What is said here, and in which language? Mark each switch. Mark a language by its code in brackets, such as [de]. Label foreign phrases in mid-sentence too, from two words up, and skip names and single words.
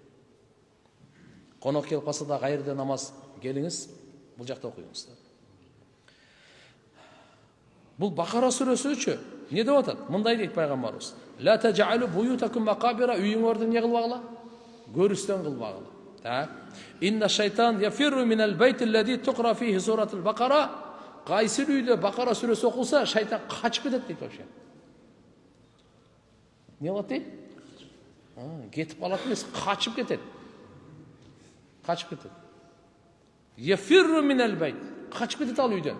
[ky] Конок келип калса да кайерде намаз келиңиз, бул жакта окуйңуз. Бул Бакара сүрөсүчү эмне деп атат? Мындай дейт пайгамбарыбыз: [ar] "لا تجعلوا بيوتكم مقابر", [ky] үйүңөрдү эмне кылбагыла? Көрүстөн кылбагыла. Так. [ar] إن الشيطان يفر من البيت الذي تقرأ فيه سورة البقرة. [ky] Кайсы үйдө Бакара сүрөсү окулса, шайтан качып кетет дейт вообще. Не болот дейт? Кетип калат эмес, качып кетет. Качып кетет. [ar] يفر من البيت. [ky] Качып кетет ал үйдөн.